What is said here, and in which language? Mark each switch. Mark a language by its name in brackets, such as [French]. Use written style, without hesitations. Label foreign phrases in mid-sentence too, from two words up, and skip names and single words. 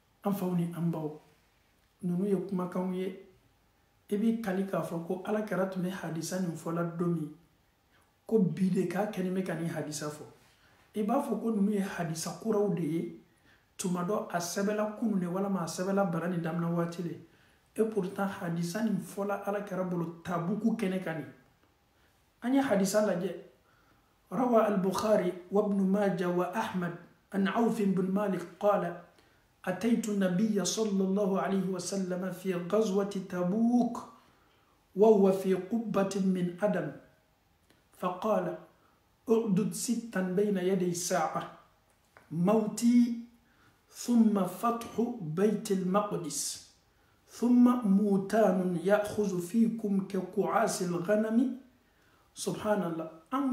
[Bambara] an faw ni an baw ninnu ye kumakanw ye i b'i kali k'a fɔ ko alakira tun bɛ hadisa nin fɔla don min ko bi de k'a kɛlen bɛ ka nin hadisa fɔ i b'a fɔ ko ninnu ye hadisa kuraw de ye tuma dɔ a sɛbɛla kunu de walama a sɛbɛla bana ni daminɛ waati de [French] et pourtant [Bambara] hadisa nin fɔla alakira bolo tabuku kɛnɛ kan nin an ye hadisa lajɛ [Arabic] روى البخاري وابن ماجه وأحمد عن عوف بن مالك قال أتيت النبي صلى الله عليه وسلم في غزوة تبوك وهو في قبة من أدم فقال اعدد 6 بين يدي الساعة موتي ثم فتح بيت المقدس ثم موتان يأخذ فيكم كقعاس الغنم سبحان الله أن